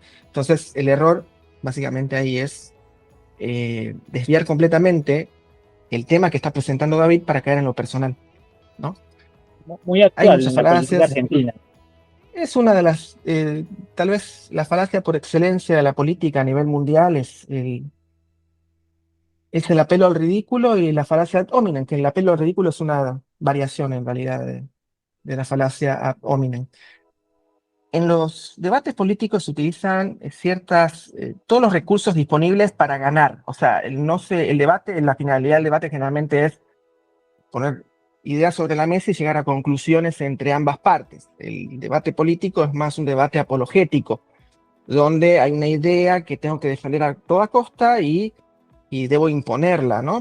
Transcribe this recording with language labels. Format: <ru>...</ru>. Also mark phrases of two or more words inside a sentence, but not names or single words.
<es>Entonces el error básicamente ahí es desviar completamente el tema que está presentando David para caer en lo personal, ¿no? Muy Hay actual muchas en la política falacias. argentina. Es una de las, tal vez la falacia por excelencia de la política a nivel mundial es el apelo al ridículo y la falacia</es> <la>ad hominem,</la> <es>que el apelo al ridículo es una variación en realidad de la falacia</es> <la>ad hominem.</la> <es>En los debates políticos se utilizan todos los recursos disponibles para ganar. O sea, el debate, la finalidad del debate generalmente es poner ideas sobre la mesa y llegar a conclusiones entre ambas partes. El debate político es más un debate apologético, donde hay una idea que tengo que defender a toda costa y debo imponerla, ¿no?</es>